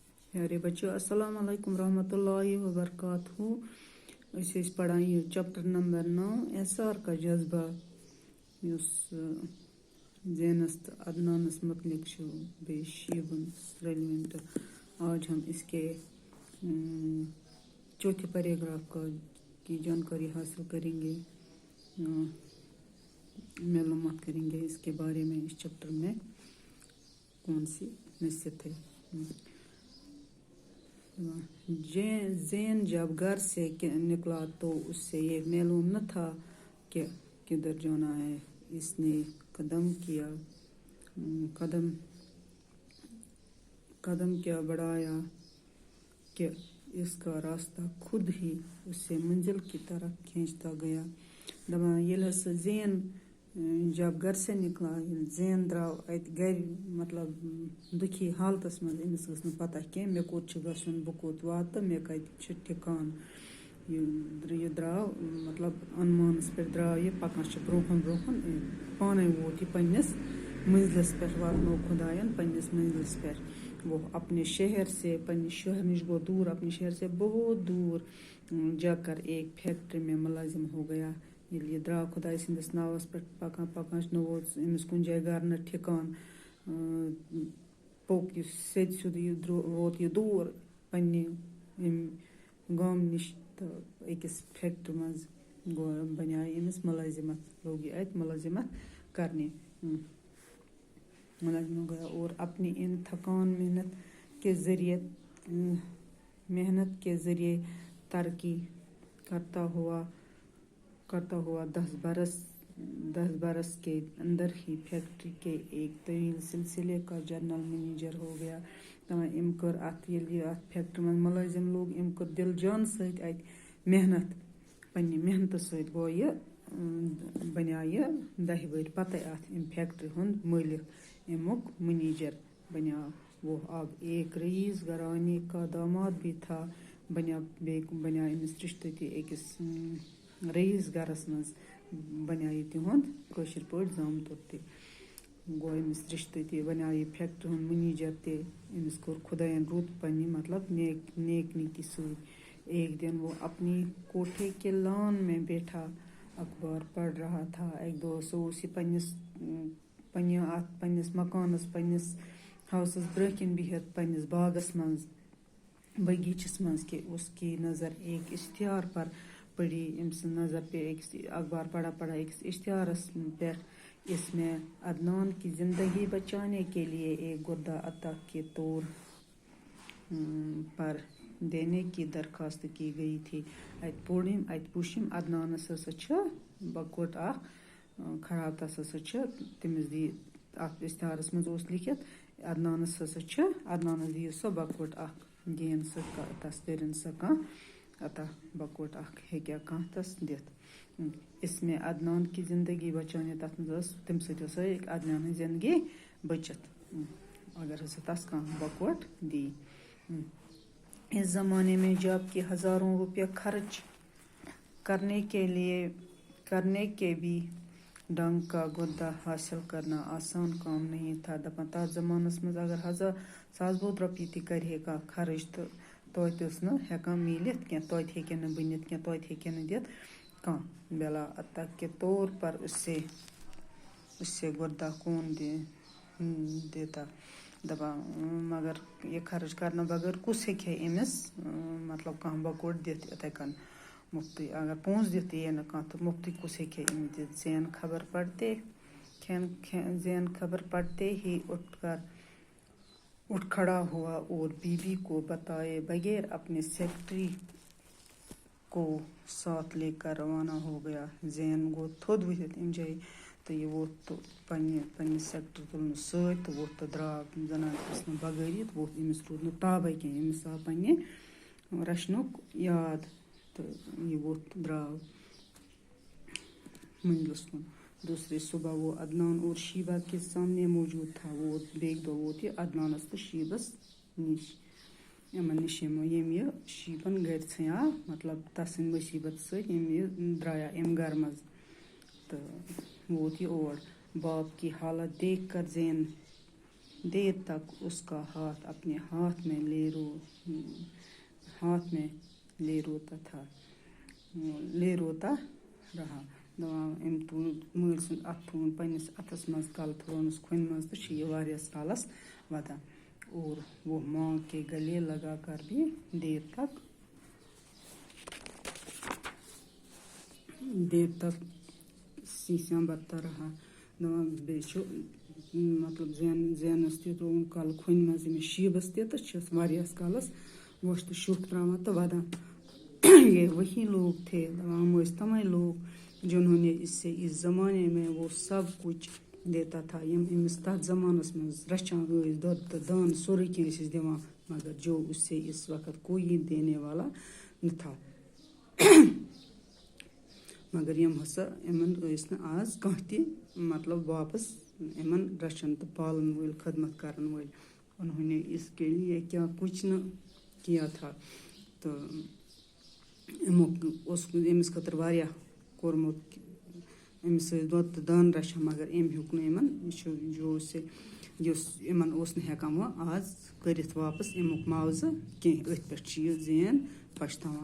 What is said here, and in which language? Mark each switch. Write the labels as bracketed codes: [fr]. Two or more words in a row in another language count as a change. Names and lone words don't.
[ur] پیارے بچوں [ar] السلام علیکم ورحمۃ اللہ وبرکاتہ. [ks] أسۍ پڑھان یہ چیپٹر نمبر 9 احسار کا جذبہ یس زینس تو عدنانس متعلق بیٚیہِ شیبن ریلیونٹ. [ur] آج ہم اس کے چوتھے پیراگراف کی جانکاری حاصل کریں گے، معلومات کریں گے اس کے بارے میں. اس چیپٹر میں کون سی نصیحت ہے. زین جب گھر سے نکلا تو اس سے یہ معلوم نہ تھا کہ کدھر جانا ہے. اس نے قدم کیا بڑھایا کہ اس کا راستہ خود ہی اس سے منزل کی طرف کھینچتا گیا. [ks] دپان ییٚلہِ سُہ [ur] زین جب گھر سے نکلا، [ks] زین درٛاو اتہِ گھرِ مطلب دُکھی حالتس منٛز. أمِس ٲس نہٕ پتہ کینٛہہ مےٚ کوٚت چھُ گژھُن، بہٕ کوٚت واتہٕ، مےٚ کتہِ چھُ ٹھِکان. یہِ درٛاو مطلب انمانس پٮ۪ٹھ درٛاو یہِ پکان چھُ برٛونٛہہ کُن پانے ووت یہِ پننِس منزلس پٮ۪ٹھ، واتنو خداین پننِس منزلس پٮ۪ٹھ. [ur] وہ اپنے شہر سے، [ks] پننہِ شہر نش گوٚو دوٗر، [ur] اپنے شہر سے بہت دور جا کر ایک فیکٹری میں ملازم ہو گیا. [ks] ییٚلہِ یہِ درٛاو خۄداے سٕنٛدِس ناوس پٮ۪ٹھ پکان نہٕ ووت أمِس کُنہِ جایہِ گرٕ نہ ٹھِکان. پوٚک یہِ سیٚدِ سیٚودُے ووت یہِ دوٗر پننہِ ییٚمہِ گامہٕ نِش تہٕ أکِس فیکٹری منٛز بنیٛاے أمِس ملازمت. لوگ یہِ اتہِ ملازمت کرنہِ. [ur] ملازم ہو گیا اور اپنی ان تھکان محنت کے ذریعے ترقی کرتا ہوا 10 برس کے اندر ہی فیکٹری کے ایک طویل سلسلے کا جنرل منیجر ہو گیا. [ks] أمۍ کٔر اتھ ییٚلہِ یہِ اتھ فیکٹری منٛز ملٲزم لوگ، أمۍ کٔر دل جان سۭتۍ اتہِ محنت. پننہِ محنتہٕ سۭتۍ گوٚو یہِ بنیٛاو یہِ 10 ؤری پتَے اتھ أمۍ فیکٹری ہُنٛد مٲلِک، امیُک منیجر بنیٛاو. [ur] وہ اب ایک رئیس گھرانے کا داماد بھی تھا. [ks] بنیٛاو أمِس رشتہٕ تہِ أکِس رئیس گھرس منٛز، بنیٛاو یہِ تِہُنٛد کٲشِر پٲٹھۍ زامتُر تہِ. گوٚو أمِس رشتہٕ تہِ، بنیٛاو یہِ فیکٹری ہُنٛد منیجر تہِ. أمِس کوٚر خۄداین رُت پننہِ مطلب نیک نیتی سۭتۍ. [ur] ایک دن وہ اپنی کوٹھے کے لان میں بیٹھا اخبار پڑھ رہا تھا. [ks] اکہِ دۄہ اوس یہِ پننِس مکانس، پننِس ہاوسس برٛونٛہہ کِنۍ بِہِتھ پننِس باغس منٛز، باغیچس منٛز [ur] کہ اس کی نظر ایک اشتہار پر پڑی. [ks] أمۍ سٕنٛز نظر پے أکِس اخبار پڑھا أکِس اشتہارس پٮ۪ٹھ. [ur] اس میں عدنان کی زندگی بچانے کے لیے ایک گردہ عطا کے طور پر دینے کی درخواست کی گئی تھی. [ks] اتہِ وٕچھِم عدنانس ہسا چھُ بۄکُٹ اکھ خراب، تس ہسا چھُ تٔمِس اتھ اشتہارس منٛز اوس لیٖکھِتھ عدنانس دِیِو سا بۄکُٹ اکھ، دِیِن سا تس کٔرِن سا کانٛہہ عطا، بۄکُٹ اکھ ہیٚکیٛاہ کانٛہہ تس دِتھ. [ur] اس میں عدنان کی زندگی بچانے، [ks] تتھ منٛز ٲس تمہِ سۭتۍ ٲسۍ عدنان ہٕنٛز زندگی بٔچِتھ اگر ہسا تس کانٛہہ بۄکُٹ دی. [ur] اس زمانے میں جب کہ ہزاروں روپیہ خرچ کرنے کے بھی ڈنگ کا گردہ حاصل کرنا آسان کام نہیں تھا. [ks] دپان تتھ زمانس منٛز اگر ساس بوٚد رۄپیہِ تہِ کرِہے کانٛہہ خرٕچ تہٕ توتہِ ٲس نہٕ ہٮ۪کان میٖلِتھ کینٛہہ، توتہِ ہیٚکہِ نہٕ بٔنِتھ کینٛہہ، توتہِ ہیٚکہِ نہٕ دِتھ کانٛہہ. [ur] بلا عطا کے طور پر اس سے گردہ کون دیتا. [ks] دپان مگر یہِ خرٕچ کرنہٕ بغٲر کُس ہیٚکہِ ہے أمِس مطلب کانٛہہ بۄکُٹ دِتھ یِتھَے کٔنۍ مُفتٕے. اگر پونٛسہٕ دِتھ یِیے نہٕ کانٛہہ تہٕ مُفتٕے کُس ہیٚکہِ ہے أمِس دِتھ. [ur] زین خبر پڑتے ہی اٹھ کھڑا ہوا اور بیوی کو بتائے بغیر اپنے سیکرٹری کو ساتھ لے کر روانہ ہو گیا. [ks] زین گوٚو تھوٚد ؤتھِتھ اَمہِ جایہِ تہٕ یہِ ووٚتھ تہٕ پننہِ سیکٹری تُلنہٕ سۭتۍ تہٕ ووٚتھ تہٕ درٛاو. زنان ٲس نہٕ بغٲری تہٕ ووٚتھ، أمِس روٗد نہٕ تابے کینٛہہ. أمِس آو پننہِ رچھنُک یاد تہٕ یہِ ووٚتھ تہٕ درٛاو منزلس کُن. [ur] دوسرے صبح وہ عدنان اور شیبہ کے سامنے موجود تھا. [ks] بیٚکہِ دۄہ ووت یہِ عدنانس تہٕ شیبس نِش. یِمن نِش ییٚمۍ یہِ شیبن گرِ ژھٕنیٛاو مطلب تسٕنٛدِ مُصیبت سۭتۍ ییٚمۍ یہِ درٛایاو اَمہِ گرٕ منٛز تہٕ ووت یہِ اور. [ur] باپ کی حالت دیکھ کر زین دیر تک اس کا ہاتھ اپنے ہاتھ میں لے روتا رہا. [ks] أمۍ تُل مٲلۍ سُنٛد اَتھٕ تھووُن پنٛنِس اَتھَس منٛز کَلہٕ تھوونَس کھۄنہِ منٛز تہٕ چھِ یہِ واریاہَس کالَس وَدان. [ur] اور وہ ماں کے گلے لگا کر بھی دیر تک سیسیاں برتا رہا. [ks] دَپان بیٚیہِ چھُ مطلب زینَس تہِ ترٛووُن کَلہٕ کھۄنہِ منٛز ییٚمِس شیٖبَس تہِ تہٕ چھِس واریاہَس کالَس وۄٹھ تہٕ شُک ترٛاوان تہٕ وَدان. [ur] یہ وہی لوگ تھے. [ks] دَپان یِم ٲسۍ تِمَے لوگ [ur] جنہوں نے اس سے اس زمانے میں وہ سب کچھ دیتا تھا. [ks] یِم أمِس تَتھ زمانَس منٛز رَچھان ٲسۍ دۄد تہٕ دان سورُے کینٛہہ ٲسِس دِوان [ur] مگر جو اس سے اس وقت کوئی دینے والا نہ تھا. [ks] مگر یِم ہسا یِمن ٲسۍ نہٕ آز کانٛہہ تہِ مطلب واپس یِمن رَچھان تہٕ پالن وٲلۍ خدمت کرن وٲلۍ. [ur] انہوں نے اس کے لیے کیا کچھ نہ کیا تھا. [ks] تہٕ یِمو اوس أمِس خٲطرٕ واریاہ کوٚرمُت. أمِس ٲسۍ دۄد تہٕ دان رَچھان مگر أمۍ ہیوٚک نہٕ یِمن یُس یِمن اوس نہٕ ہٮ۪کان وۄنۍ آز کٔرِتھ واپس امیُک معاوضہٕ کینٛہہ. أتھۍ پٮ۪ٹھ چھِ یہِ زین پچھتاوان.